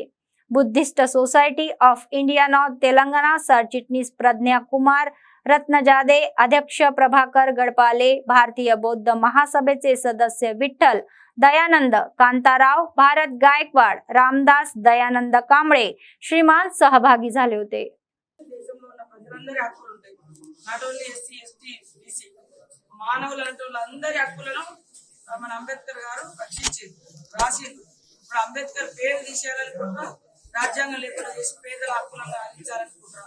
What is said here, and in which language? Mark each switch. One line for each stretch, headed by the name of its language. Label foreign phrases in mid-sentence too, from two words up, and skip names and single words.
Marathi: बुद्धिस्ट सोसायटी ऑफ इंडिया नॉर्थ तेलंगणा सरचिटणीस प्रज्ञा कुमार रत्नजादे, अध्यक्ष प्रभाकर गडपाले, भारतीय बौद्ध महासभेचे सदस्य विठ्ठल दयानंद कांताराव, भारत गायकवाड, रामदास दयानंद कांबळे श्रीमान सहभागी झाले होते.
Telugu: దేశంలో ఉన్న ప్రజలందరి హక్కులు ఉంటాయి.
English: not only
Telugu: ఎస్సీ ఎస్టీ బీసీ మానవులంటే అందరి హక్కులను మన అంబేద్కర్ గారు రక్షించి రాసిండు. ఇప్పుడు అంబేద్కర్ పేరు తీసేయాలనుకుంటున్నా, రాజ్యాంగం లేకుండా చేసి పేదల హక్కులను అందించాలనుకుంటున్నాం.